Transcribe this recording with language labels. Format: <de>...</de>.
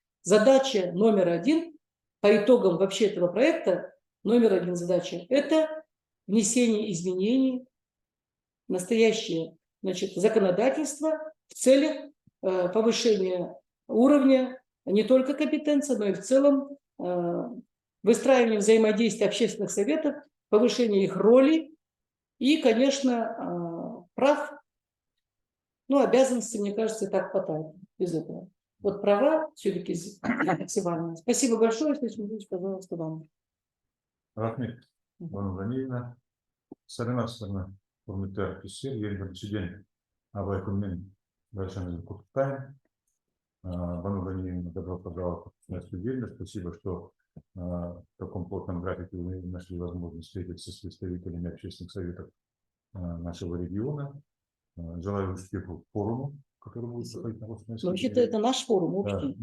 <ru>Задача номер 1 по итогам вообще этого проекта, номер 1 задача – это внесение изменений в настоящее, значит, законодательство в целях повышения уровня не только компетенции, но и в целом выстраивания взаимодействия общественных советов, повышения их роли и, конечно, прав. Ну, обязанности, мне кажется, и так хватает без этого. Вот права все-таки максимально. Спасибо большое, если пожалуйста, вам. Рахмет, Бану Ганиевна.</ru> <kk>Сарынасына құрметті әріптестер, ең біріншіден Абай күнмен баршаңызды құттықтаймын.</kk> <ru>Бану Ганиевна, добро пожаловать в нашу деятельность. Спасибо, что в таком плотном графике вы нашли возможность встретиться с представителями общественных советов нашего региона. Желаю успеху форуму, который будет проходить на Росмейской. Но вообще-то это наш форум общий.</ru>